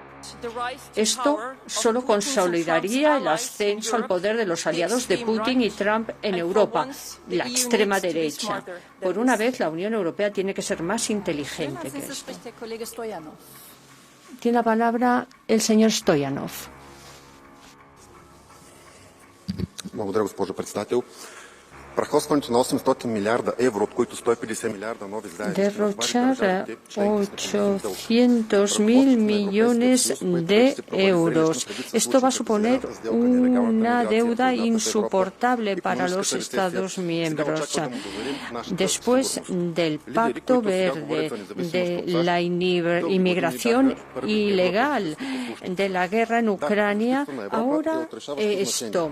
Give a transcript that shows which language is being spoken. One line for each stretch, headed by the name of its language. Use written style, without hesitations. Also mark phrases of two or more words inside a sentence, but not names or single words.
Spanish: Esto solo consolidaría el ascenso al poder de los aliados de Putin y Trump en Europa, la extrema derecha. Por una vez, la Unión Europea tiene que ser más inteligente que esto. Tiene la palabra el señor Stoyanov.
Bulgarian: Благодаря, госпожо председател. Прахосването на 800 милиарда евро, от които 150 милиарда нови заеми.
Spanish: Derrochar 800.000 millones de euros. Esto va a suponer una deuda insoportable para los Estados miembros. Después del Pacto Verde, de la inmigración ilegal, de la guerra en Ucrania, ahora esto.